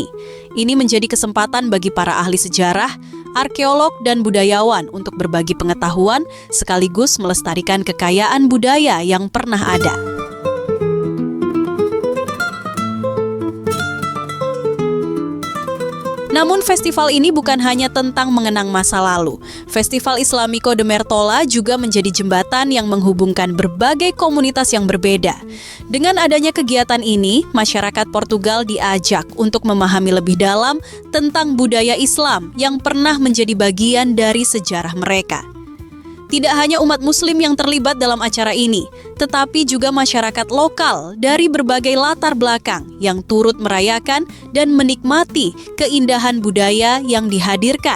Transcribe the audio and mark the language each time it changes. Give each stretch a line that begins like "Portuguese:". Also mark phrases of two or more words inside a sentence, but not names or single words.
Indonesian: Ini menjadi kesempatan bagi para ahli sejarah, arkeolog, dan budayawan untuk berbagi pengetahuan, sekaligus melestarikan kekayaan budaya yang pernah ada. Namun festival ini bukan hanya tentang mengenang masa lalu. Festival Islâmico de Mertola juga menjadi jembatan yang menghubungkan berbagai komunitas yang berbeda. Dengan adanya kegiatan ini, masyarakat Portugal diajak untuk memahami lebih dalam tentang budaya Islam yang pernah menjadi bagian dari sejarah mereka. Tidak hanya umat Muslim yang terlibat dalam acara ini, tetapi juga masyarakat lokal dari berbagai latar belakang yang turut merayakan dan menikmati keindahan budaya yang dihadirkan.